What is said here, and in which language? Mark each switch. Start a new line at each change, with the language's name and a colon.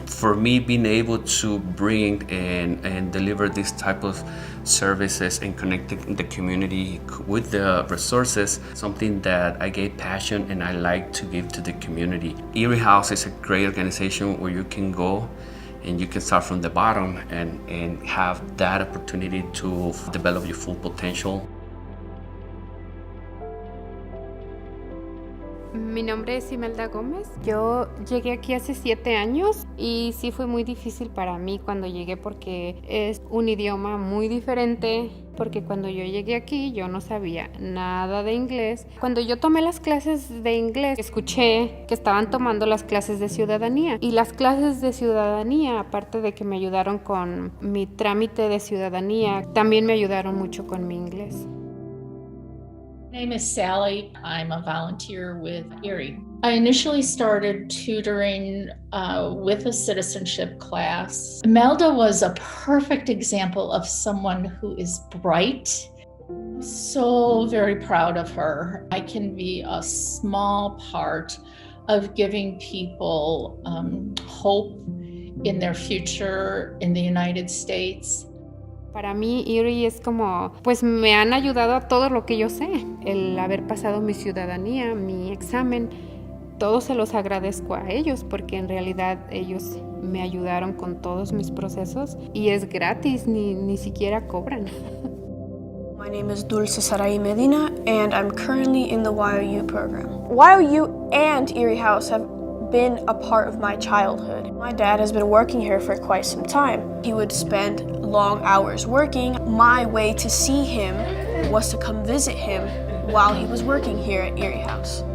English: For me, being able to bring and deliver this type of services and connecting the community with the resources, something that I get passion and I like to give to the community. Erie House is a great organization where you can go and you can start from the bottom and have that opportunity to develop your full potential.
Spanish: Mi nombre es Imelda Gómez. Yo llegué aquí hace 7 años y sí fue muy difícil para mí cuando llegué porque es un idioma muy diferente, porque cuando yo llegué aquí yo no sabía nada de inglés. Cuando yo tomé las clases de inglés, escuché que estaban tomando las clases de ciudadanía y las clases de ciudadanía, aparte de que me ayudaron con mi trámite de ciudadanía, también me ayudaron mucho con mi inglés.
English: My name is Sally. I'm a volunteer with Erie. I initially started tutoring with a citizenship class. Imelda was a perfect example of someone who is bright. I'm so very proud of her. I can be a small part of giving people hope in their future in the United States.
Spanish: Para mí, Erie es como, pues me han ayudado a todo lo que yo sé. El haber pasado mi ciudadanía, mi examen, todo se los agradezco a ellos porque en realidad ellos me ayudaron con todos mis procesos y es gratis, ni siquiera cobran.
English: My name is Dulce Sarai Medina, and I'm currently in the YOU program. YOU and Erie House have been a part of my childhood. My dad has been working here for quite some time. He would spend long hours working. My way to see him was to come visit him while he was working here at Erie House.